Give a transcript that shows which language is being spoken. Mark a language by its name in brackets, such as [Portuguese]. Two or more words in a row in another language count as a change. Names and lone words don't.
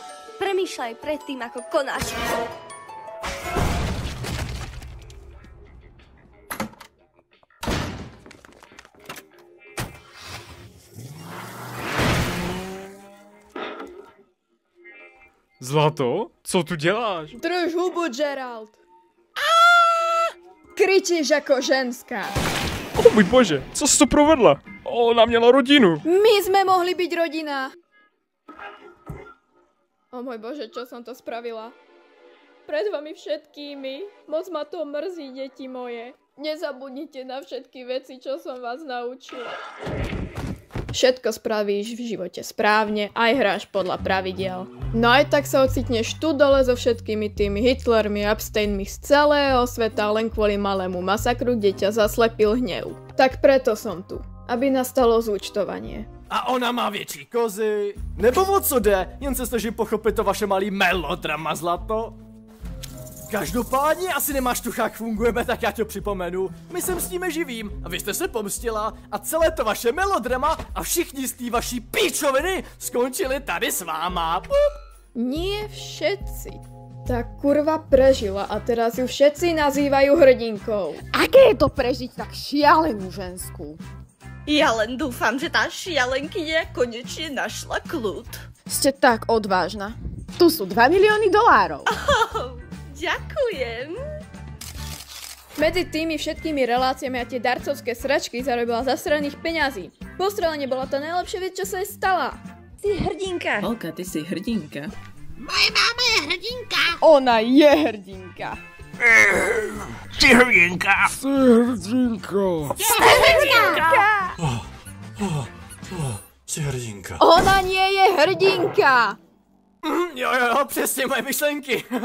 [Slovak] Premýšľaj predtým, ako konáš. Zlato, [Czech] co tu děláš? Drž hubu, Gerald. Kričíš ako ženská. O můj bože, co jsi to provedla? Ona měla rodinu. [Slovak] My sme mohli byť rodina. O môj Bože, čo som to spravila? Pred vami všetkými. Moc ma to mrzí, deti moje. Nezabudnite na všetky veci, čo som vás naučila. Všetko spravíš v živote správne, aj hráš podľa pravidiel. No aj tak sa ocitneš tu dole so všetkými tými Hitlermi a Epsteinmi z celého sveta len kvôli malému masakru, kde ťa zaslepil hnev. Tak preto som tu, aby nastalo zúčtovanie. [Czech] A ona má větší kozy. Nebo o co jde? Jen se snažím pochopit to vaše malý melodrama, Zlato. Každopádně asi nemáš tucha, jak fungujeme, tak já tě připomenu. My sem s nimi živím a vy jste se pomstila a celé to vaše melodrama a všichni z té vaší píčoviny skončili tady s váma. [Slovak] Nie všetci. Tá kurva prežila a teraz ju všetci nazývajú hrdinkou. Aké je to prežiť tak šialenú ženskú? Ja len dúfam, že tá šialenkyňa konečne našla kľud. Ste tak odvážna. Tu sú 2 milióny dolárov. Ďakujem. Medzi tými všetkými reláciami a tie darcovské sračky zarobila zasraných peňazí. Postrelenie bola tá najlepšia vec, čo sa jej stala. Si hrdinka. Olka, ty si hrdinka. Moja mama je hrdinka. Ona je hrdinka. Ty hrdinka. [Czech] Jsi hrdinka. Jsi hrdinka. [Slovak] Ona nie je hrdinka. [Czech] Jo, přesně moje myšlenky.